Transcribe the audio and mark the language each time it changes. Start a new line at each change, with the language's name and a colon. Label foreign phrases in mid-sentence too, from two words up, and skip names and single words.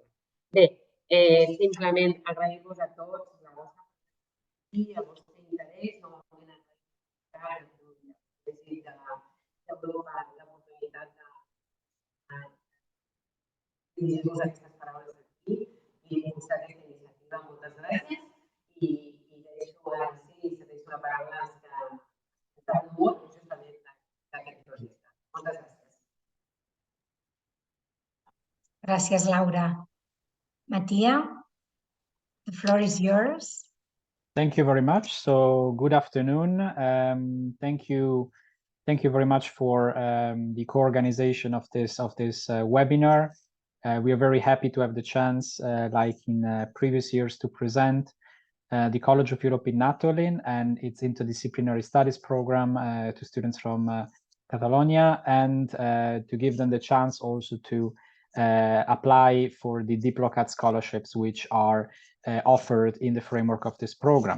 Catalan: Bé, simplement agrair-vos a tots la vostra i el vostre interès, novament agrair d'Europa l'oportunitat de dirigir-vos aquestes paraules aquí i impulsar aquesta iniciativa. Moltes gràcies i deixo la paraula als que estan molt justament d'aquest projecte. Moltes gràcies. Gràcies, Laura.
English: Mattia, the floor is yours. Thank you very much. So good afternoon. Thank you very much for the co-organization of this webinar. We are very happy to have the chance, like in previous years, to present the College of Europe in Natolin and its Interdisciplinary Studies program to students from Catalonia, and to give them the chance also to apply for the DIPLOCAT scholarships, which are offered in the framework of this program.